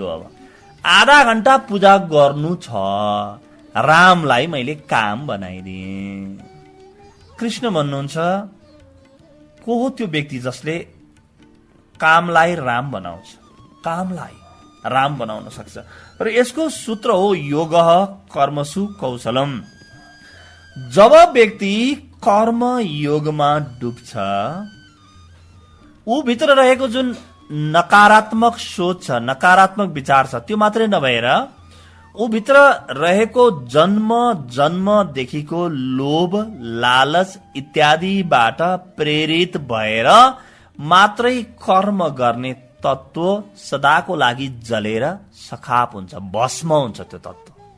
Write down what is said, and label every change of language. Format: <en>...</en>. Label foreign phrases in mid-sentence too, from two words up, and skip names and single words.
<ne>अब आधा घण्टा पूजा गर्नु छ, रामलाई मैले काम बनाइदिएँ। कृष्ण भन्नुहुन्छ, को हो त्यो व्यक्ति जसले कामलाई राम बनाउँछ, कामलाई राम बनाउन सक्छ? र यसको सूत्र हो</ne> <sa>योग कर्मसु कौशलम।</sa> <ne>जब व्यक्ति कर्म योगमा डुब्छ, ऊ भित्र रहेको जुन नकारात्मक सोच छ, नकारात्मक विचार छ, त्यो मात्रै नभएर ऊ भित्र रहेको जन्म जन्मदेखिको लोभ, लालच इत्यादिबाट प्रेरित भएर मात्रै कर्म गर्ने तत्व सदाको लागि जलेर सखाप हुन्छ, भस्म हुन्छ त्यो तत्व।</ne>